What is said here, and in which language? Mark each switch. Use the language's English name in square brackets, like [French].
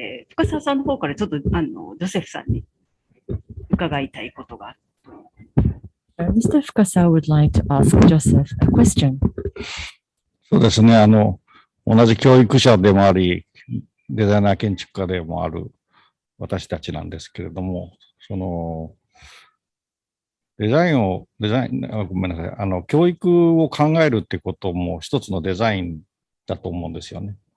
[Japanese] 深澤さんの方からちょっとジョセフさんに伺いたいことがある。 [English] Mr. Fukazawa would like to ask Joseph a question. [Japanese] そうですね。同じ教育者でもあり、デザイナー建築家でもある私たちなんですけれども、デザイン、ごめんなさい。教育を考えるってことも一つのデザインだと思うんですよね。